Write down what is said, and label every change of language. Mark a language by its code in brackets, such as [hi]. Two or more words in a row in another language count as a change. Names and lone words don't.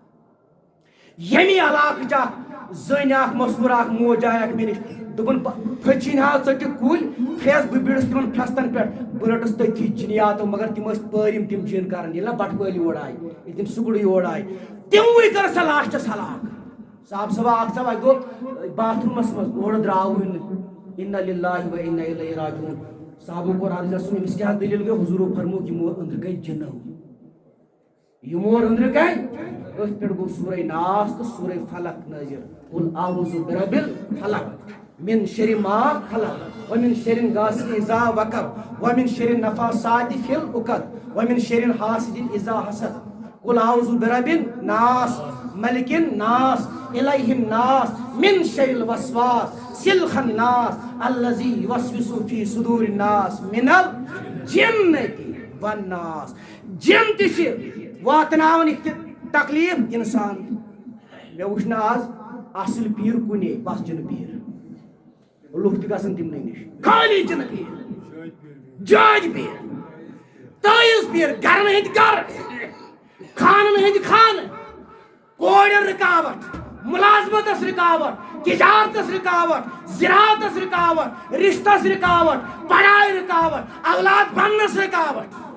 [ks] ییٚمہِ علاقٕچ اکھ زٔنۍ اکھ مٔسوٗر اکھ موج آیہِ اکھ مےٚ نِش دوٚپُن پھٔچِنۍ حظ ژٔٹِکھ کُلۍ پھرٛٮ۪س بہٕ بیٖڑٕس تِمن پھرٛٮ۪ستن پٮ۪ٹھ بہٕ رٔٹٕس تٔتھی جِنیاتو مگر تِم ٲسۍ پٲرِم تِم جِن کران ییٚلہِ نا بٹہٕ وٲلۍ یور آیہِ ییٚلہِ تِم سُگڑٕ یور آیہِ تِموٕے کٔر سۄ لاسٹس ہلاک صاحب صبا اکھ صاحب اکہِ دۄہ باتھ روٗمس منٛز اورٕ درٛاوٕے نہٕ [ar] اِنّا لِلّٰہِ و اِنّا اِلیہِ راجعوٗن [ks] صاحبو کوٚر عرض رسوٗل أمِس کیٛاہ دٔلیٖل گٔے حضوٗرو فرمووُکھ یِمو أنٛدرٕ گٔے جِنو یِمو أنٛدرٕ گٔے أتھۍ پٮ۪ٹھ گوٚو سورہ ناس تہٕ سورہ فلق نٲزِل [ar] قُل اعوذ برب الفلق من شر ما خلق ومن شر غاسق اذا وقب ومن شر النفاثات في العقد ومن شر حاسد اذا حسد قل اعوذ برب الناس ملك الناس اله الناس من شر الوسواس الخناس الذي يوسوس في صدور الناس من الجنة والناس [ks] جن تہِ چھِ واتناوان تکلیف انسان مےٚ وٕچھ نہٕ آز اصل پیٖر کُنے بس جنہٕ پیٖر لُکھ تہِ گژھن تِمنٕے نِش خٲلی جنہٕ پیٖر جاج پیٖر تٲیِز پیٖر گرن ہٕنٛدۍ گر خانن ہٕنٛدۍ خانہٕ کورٮ۪ن رُکاوٹ مُلازمتس رُکاوٹ تجارتس رُکاوٹ زِراعتس رُکاوٹ رشتس رُکاوٹ پڑھاے رُکاوٹ اولاد بننس رُکاوٹ